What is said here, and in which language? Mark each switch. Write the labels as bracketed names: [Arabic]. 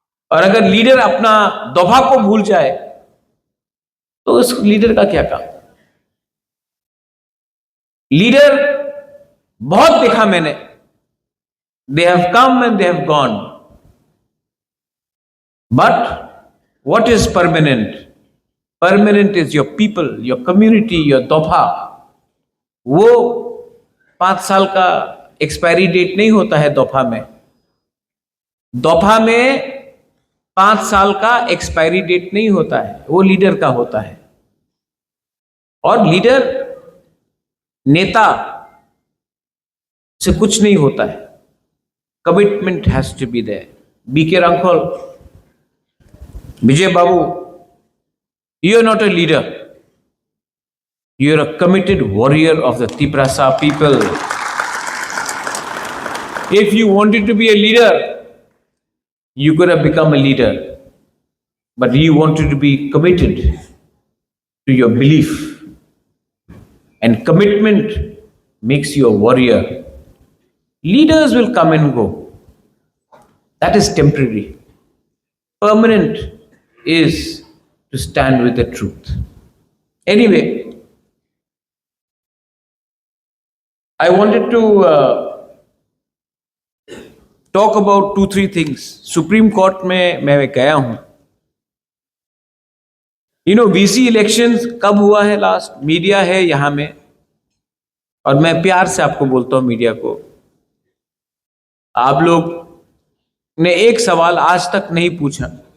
[Hindi] और अगर लीडर अपना दोफा को भूल जाए तो उस लीडर का क्या काम? लीडर बहुत देखा मैंने, [English] They have come and they have gone, but what is permanent? Permanent is your people, your community, your दोफा। [Hindi] वो 5 साल का एक्सपायरी डेट नहीं होता है दोफा में। दोफा में 5 साल का एक्सपायरी डेट नहीं होता है, वो लीडर का होता है। और लीडर, नेता से कुछ नहीं होता है, [English] Commitment has to be there. BK Rankhol, Vijay Babu, you are not a leader. You are a committed warrior of the Tiprasa people. If you wanted to be a leader, you could have become a leader. But you wanted to be committed to your belief. And commitment makes you a warrior. Leaders will come and go. That is temporary. Permanent is to stand with the truth. Anyway, I wanted to talk about 2-3 things. [Hindi] Supreme Court में मैं गया हूं। VC elections कब हुआ है last? Media है यहां में, और मैं प्यार से आपको बोलता हूं, मीडिया को, आप लोग ने एक सवाल आज तक नहीं पूछा।